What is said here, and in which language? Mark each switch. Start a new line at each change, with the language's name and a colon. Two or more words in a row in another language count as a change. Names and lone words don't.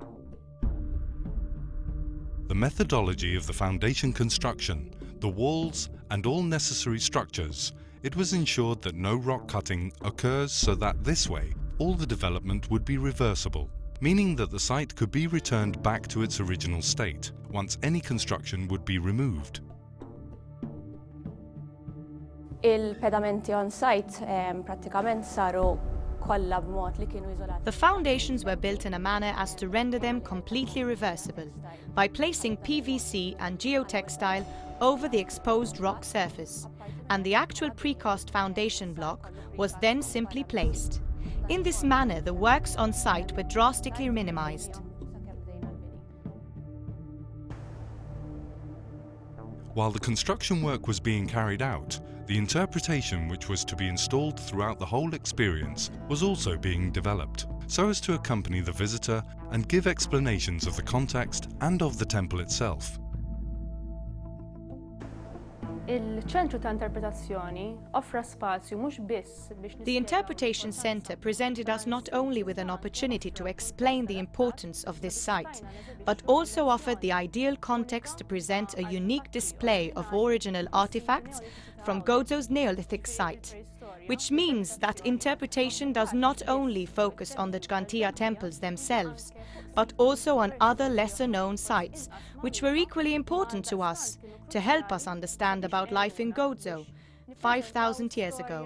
English: The methodology of the foundation construction, the walls and all necessary structures, it was ensured that no rock cutting occurs so that this way all the development would be reversible, meaning that the site could be returned back to its original state once any construction would be removed.
Maltese: Il-pedamenti
English: on site
Maltese: pratikament saru kollha b'mod li kienu iżolati.
English: The foundations were built in a manner as to render them completely reversible by placing PVC and geotextile over the exposed rock surface, and the actual precast foundation block was then simply placed. In this manner, the works on site were drastically minimized. While the construction work was being carried out, the interpretation which was to be installed throughout the whole experience was also being developed, so as to accompany the visitor and give explanations of the context and of the temple itself.
Maltese: Il-ċentru ta' interpretazzjoni offra spazju mhux biss biex
English: The Interpretation Centre presented us not only with an opportunity to explain the importance of this site, but also offered the ideal context to present a unique display of original artifacts from Gozo's Neolithic site, which means that interpretation does not only focus on the Gigantea temples themselves, but also on other lesser-known sites, which were equally important to us, to help us understand about life in Gozo 5,000 years ago.